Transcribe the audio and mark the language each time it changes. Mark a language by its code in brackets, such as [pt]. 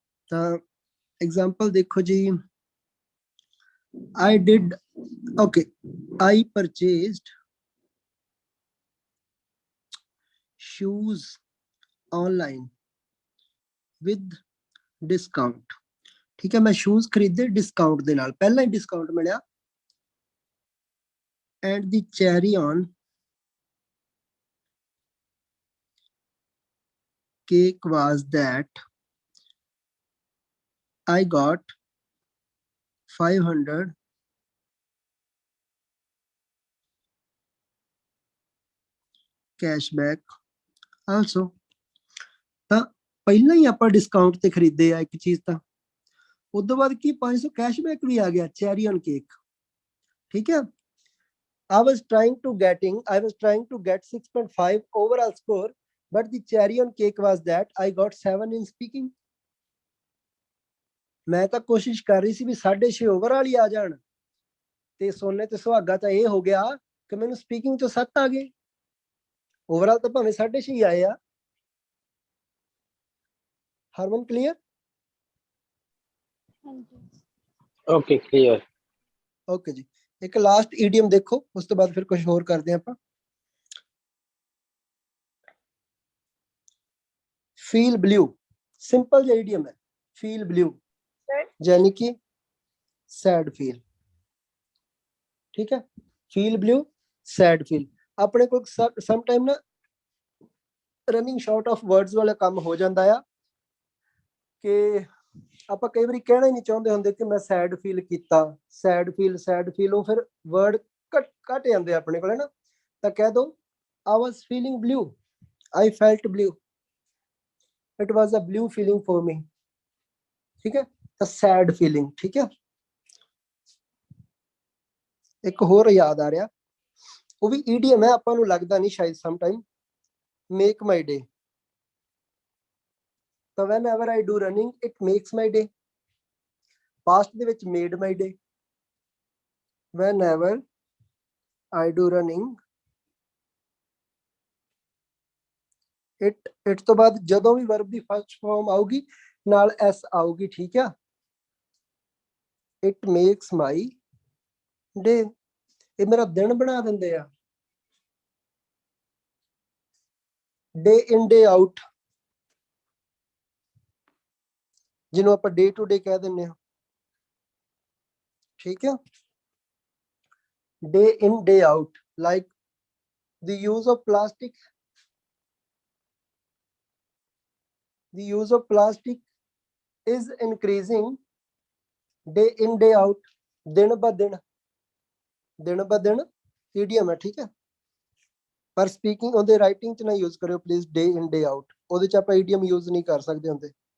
[pa] ਤਾਂ ਐਗਜ਼ਾਮਪਲ ਦੇਖੋ ਜੀ, [en] I did, okay, I purchased shoes online with discount। [pa] ਠੀਕ ਹੈ, ਮੈਂ ਸ਼ੂਜ਼ ਖਰੀਦੇ ਡਿਸਕਾਊਂਟ ਦੇ ਨਾਲ, ਪਹਿਲਾਂ ਹੀ ਡਿਸਕਾਊਂਟ ਮਿਲਿਆ। [en] and the cherry on cake was that I got 500 cashback also। [pa] ਤਾਂ ਪਹਿਲਾਂ ਹੀ ਆਪਾਂ ਡਿਸਕਾਊਂਟ ਤੇ ਖਰੀਦੇ ਆ ਇੱਕ ਚੀਜ਼, ਤਾਂ ਉਦੋਂ ਬਾਅਦ ਕੀ 500 ਕੈਸ਼ਬੈਕ ਵੀ ਆ ਗਿਆ ਚੈਰੀ ਔਨ ਕੇਕ, ਠੀਕ ਹੈ। [en] I was trying to get 6.5 overall score, but the cherry on cake was that I got 7 in speaking। [pa] ਮੈਂ ਤਾਂ ਕੋਸ਼ਿਸ਼ ਕਰ ਰਹੀ ਸੀ ਵੀ 6.5 ਓਵਰਆਲ ਹੀ ਆ ਜਾਣ, ਤੇ ਸੋਨੇ ਤੇ ਸੁਹਾਗਾ ਤਾਂ ਇਹ ਹੋ ਗਿਆ ਕਿ ਮੈਨੂੰ ਸਪੀਕਿੰਗ ਚੋਂ 7 ਆ ਗਏ, ਓਵਰਆਲ ਤਾਂ ਭਾਵੇਂ 6.5 ਹੀ ਆਏ ਆ। ਹਰਮਨ ਕਲੀਅਰ? [en] Okay clear. [pa] ਓਕੇ ਜੀ, ਇੱਕ ਲਾਸਟ ਈਡੀਅਮ ਦੇਖੋ, ਉਸ ਤੋਂ ਬਾਅਦ ਫਿਰ ਕੁਝ ਹੋਰ ਕਰਦੇ ਆਪਾਂ। ਫੀਲ ਬਲੂ, ਸਿੰਪਲ ਜਿਹਾ ਈਡੀਅਮ ਹੈ, ਫੀਲ ਬਲੂ ਯਾਨੀ ਕਿ ਸੈਡ ਫੀਲ, ਠੀਕ ਹੈ। Feel blue, sad feel. ਆਪਣੇ ਕੋਲ ਸਮ ਟਾਈਮ ਨਾ ਰਨਿੰਗ ਸ਼ਾਰਟ ਆਫ ਵਰਡਸ ਵਾਲਾ ਕੰਮ ਹੋ ਜਾਂਦਾ ਆ, ਕਿ ਆਪਾਂ ਕਈ ਵਾਰੀ ਕਹਿਣਾ ਹੀ ਨਹੀਂ ਚਾਹੁੰਦੇ ਹੁੰਦੇ ਕਿ ਮੈਂ ਸੈਡ ਫੀਲ ਕੀਤਾ, ਸੈਡ ਫੀਲ, ਉਹ ਫਿਰ ਵਰਡ ਘਟ ਜਾਂਦੇ ਆ ਆਪਣੇ ਕੋਲ, ਹੈ ਨਾ। ਤਾਂ ਕਹਿ ਦੋ [en] I was feeling blue, I felt blue, it was a blue feeling for me, ਠੀਕ ਹੈ। [pa] ਤਾਂ sad feeling, ਠੀਕ ਹੈ। ਇੱਕ ਹੋਰ ਯਾਦ ਆ ਰਿਹਾ, ਉਹ ਵੀ ਈਡੀਐਮ ਹੈ, ਆਪਾਂ ਨੂੰ ਲੱਗਦਾ ਨਹੀਂ ਸ਼ਾਇਦ ਸਮਟਾਈਮ, ਮੇਕ ਮਾਈ ਡੇ। ਤਾਂ [en] whenever I do running it makes my day, [pa] past ਦੇ ਵਿੱਚ [en] made my day, whenever I do running it [pa] ਤੋਂ ਬਾਅਦ ਜਦੋਂ ਵੀ ਵਰਬ ਦੀ ਫਸਟ ਫਾਰਮ ਆਊਗੀ ਨਾਲ ਐਸ ਆਊਗੀ, ਠੀਕ ਆ। [en] it makes my day, [pa] ਇਹ ਮੇਰਾ ਦਿਨ ਬਣਾ ਦਿੰਦੇ ਆ। day in day out, ਜਿਹਨੂੰ ਆਪਾਂ day to day ਕਹਿ ਦਿੰਦੇ ਆ, ਠੀਕ ਆ। [en] day in day out, like the use of plastic, the use of plastic is increasing day in day out, [pa] ਦਿਨ ਬ ਦਿਨ, ਦਿਨ ਬ ਦਿਨ ਈਡੀਐਮ ਹੈ, ਠੀਕ ਹੈ। ਪਰ ਸਪੀਕਿੰਗ ਉਹਦੇ ਰਾਈਟਿੰਗ 'ਚ ਨਾ ਯੂਜ਼ ਕਰਿਓ please, day in day out, ਉਹਦੇ 'ਚ ਆਪਾਂ ਈਡੀਐਮ ਯੂਜ਼ ਨਹੀਂ ਕਰ ਸਕਦੇ ਹੁੰਦੇ।